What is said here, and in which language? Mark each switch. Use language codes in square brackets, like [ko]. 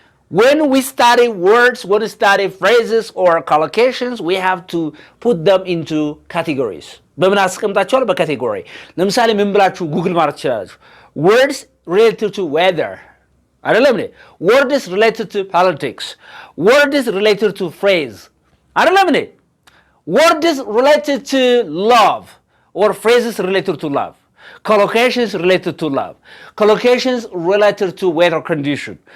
[en] When we study words, when we study phrases or collocations, we have to put them into categories. [am] በምን አስቀምጣቸዋል? በካቴጎሪ። ለምሳሌ ምን ብላችሁ ጉግል ማለት ትችላላችሁ? [en] Words related to weather. [am] አይደለም እንዴ? [en] Words related to politics. Words related to phrase. [am] አይደለም እንዴ? [en] Words related to love or phrases related to love. Collocations related to love. Collocations related to weather condition.